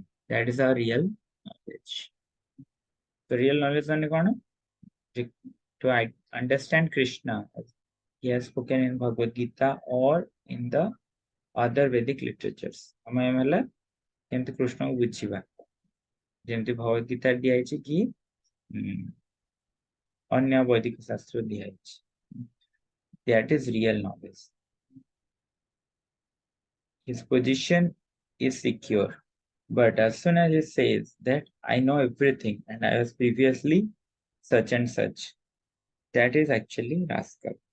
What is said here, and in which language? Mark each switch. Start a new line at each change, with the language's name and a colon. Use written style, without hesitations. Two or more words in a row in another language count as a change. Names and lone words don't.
English: That is our real knowledge. The real knowledge is to understand Krishna as he has spoken in Bhagavad Gita or in the other Vedic literatures.
Odia: ଆମେ ହେଲା କେମିତି କୃଷ୍ଣକୁ ବୁଝିବା ଯେମିତି ଭଗବତ ଗୀତା ଦିଆଯାଇଛି କି ଅନ୍ୟ ବୈଦିକ ଶାସ୍ତ୍ର ଦିଆଯାଇଛି.
English: That is real knowledge. His position is secure, but as soon as he says that I know everything and I was previously such and such, that is actually rascal.